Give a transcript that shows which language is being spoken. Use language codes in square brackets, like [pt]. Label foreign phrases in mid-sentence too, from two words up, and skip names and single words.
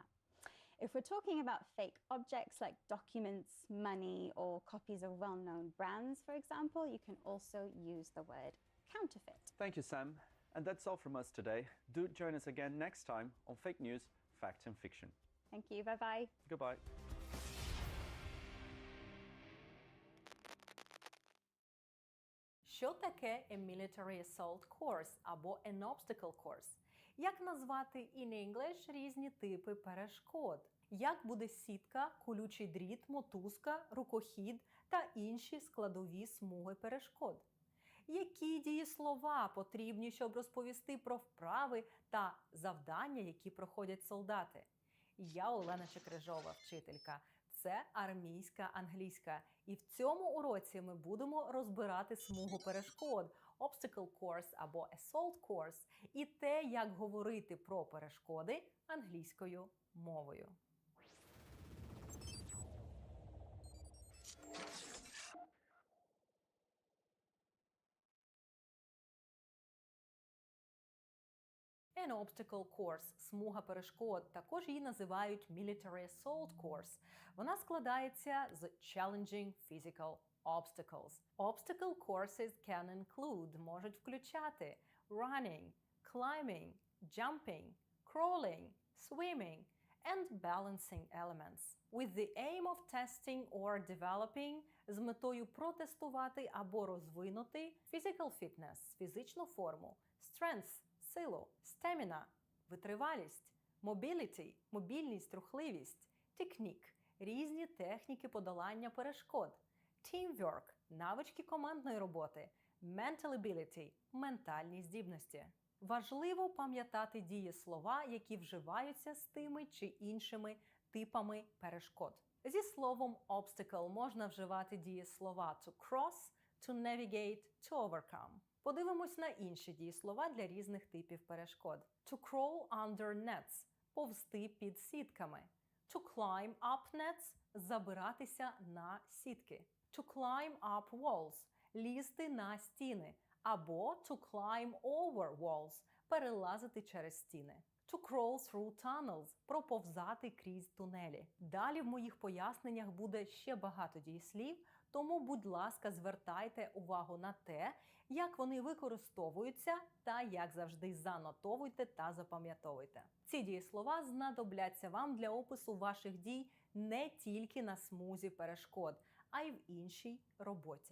[en] If we're talking about fake objects like documents, money, or copies of well-known brands, for example, you can also use the word counterfeit. Thank you, Sam. And that's all from us today. Do join us again next time on Fake News, Fact and Fiction. Thank you. Bye-bye. Goodbye. [uk] Що таке [en] a military assault course або an obstacle course? [uk] Як назвати [en] in English [uk] різні типи перешкод? Як буде сітка, колючий дріт, мотузка, рукохід та інші складові смуги перешкод. Які дієслова потрібні, щоб розповісти про вправи та завдання, які проходять солдати? Я Олена Чекрижова, вчителька. Це армійська англійська. І в цьому уроці ми будемо розбирати смугу перешкод, [en] obstacle course або assault course, [uk] і те, як говорити про перешкоди англійською мовою. [en] An obstacle course – [uk] смуга перешкод, також її називають [en] military assault course. [uk] Вона складається з [en] challenging physical obstacles. Obstacle courses can include – [uk] можуть включати [en] running, climbing, jumping, crawling, swimming and balancing elements. With the aim of testing or developing – [uk] з метою протестувати або розвинути [en] physical fitness – [uk] фізичну форму, strength – силу, stamina – витривалість, mobility – мобільність, рухливість, technique – різні техніки подолання перешкод, teamwork – навички командної роботи, [en] mental ability – [uk] ментальні здібності. Важливо пам'ятати дієслова, які вживаються з тими чи іншими типами перешкод. Зі словом obstacle можна вживати дієслова [en] to cross, to navigate, to overcome. [uk] Подивимось на інші дієслова для різних типів перешкод. [en] To crawl under nets – [uk] повзти під сітками. [en] To climb up nets – [uk] забиратися на сітки. [en] To climb up walls – [uk] лізти на стіни. [en] Або to climb over walls – [uk] перелазити через стіни. [en] To crawl through tunnels – [uk] проповзати крізь тунелі. Далі в моїх поясненнях буде ще багато дієслів, тому, будь ласка, звертайте увагу на те, як вони використовуються та, як завжди, занотовуйте та запам'ятовуйте. Ці дієслова знадобляться вам для опису ваших дій не тільки на смузі перешкод, а й в іншій роботі.